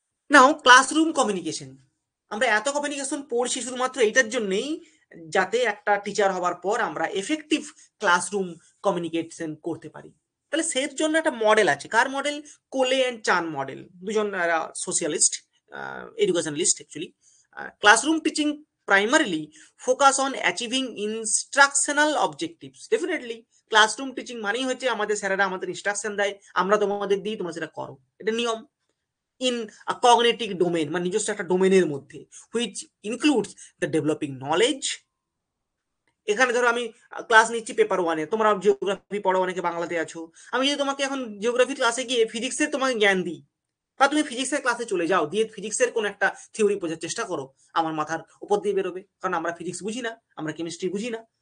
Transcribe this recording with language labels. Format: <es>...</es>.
<bn>নাও classroom communication, আমরা এত communication পড়ছি শুধুমাত্র এইটার জন্যই, যাতে একটা টিচার হবার পর আমরা এফেক্টিভ ক্লাসরুম কমিউনিকেশন করতে পারি। তাহলে সেই জন্য একটা মডেল আছে, কার মডেল? কোলে অ্যান্ড চান মডেল, দুজন socialist, এডুকেশনালিস্ট actually.</bn> <en>Classroom teaching primarily focus on achieving instructional objectives.</en> <bn>Definitely classroom teaching মানেই হচ্ছে আমাদের স্যারেরা আমাদের ইনস্ট্রাকশন দেয়, আমরা তোমাদের দিই, তোমরা সেটা করো, এটা নিয়ম।</bn> <en>in a cognitive domain,</en> <bn>মানে নিজস্ব একটা ডোমেনের মধ্যে,</bn> <en>Which includes the developing knowledge.</en> <bn>এখানে ধরো আমি ক্লাস নিচ্ছি পেপার ওয়ানে, তোমরা জিওগ্রাফি পড়ো, অনেকে বাংলাতে আছো, আমি যদি তোমাকে এখন জিওগ্রাফি ক্লাসে গিয়ে ফিজিক্সের তোমাকে জ্ঞান দিই, বা তুমি ফিজিক্সের ক্লাসে চলে যাও, দিয়ে ফিজিক্সের কোন একটা থিওরি বোঝার চেষ্টা করো, আমার মাথার উপর দিয়ে বেরোবে, কারণ আমরা ফিজিক্স বুঝি না, আমরা কেমিস্ট্রি বুঝি না।</bn>